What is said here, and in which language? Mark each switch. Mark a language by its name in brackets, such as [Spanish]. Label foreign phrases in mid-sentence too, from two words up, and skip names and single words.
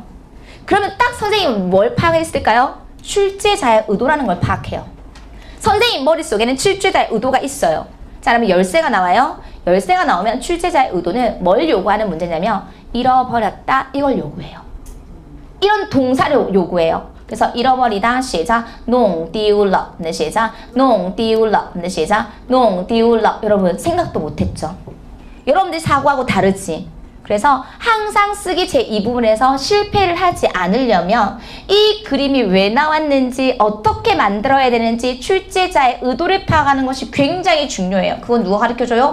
[Korean] 그러면 딱 선생님은 뭘 파악했을까요? 출제자의 의도라는 걸 파악해요. 선생님 머릿속에는 출제자의 의도가 있어요. 자, 그러면 열쇠가 나와요. 열쇠가 나오면 출제자의 의도는 뭘 요구하는 문제냐면 잃어버렸다 이걸 요구해요. 이런 동사를 요구해요. 그래서 잃어버리다 시작, [Chinese] 弄丢了 시작, 弄丢了 시작, 弄丢了. [Korean] 여러분 생각도 못했죠? 여러분들 사고하고 다르지? 그래서 항상 쓰기 제2부분에서 실패를 하지 않으려면 이 그림이 왜 나왔는지 어떻게 만들어야 되는지 출제자의 의도를 파악하는 것이 굉장히 중요해요. 그건 누가 가르쳐줘요?